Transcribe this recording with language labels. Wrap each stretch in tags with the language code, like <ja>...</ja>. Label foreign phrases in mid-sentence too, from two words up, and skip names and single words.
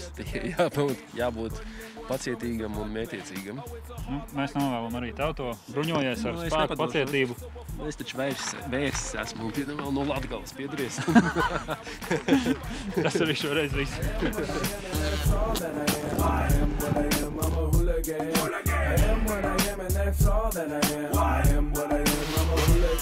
<lv>Jābūt pacietīgam un mētiecīgam. Mēs novēlam arī tev to. Bruņojies ar spēku, pacietību. Es taču vērsis esmu un vēl no Latgales piedaries. Tas arī šoreiz viss.</lv> <en>I am what I am and that's all that I am. I am what I am, I'm a hooligan.</en>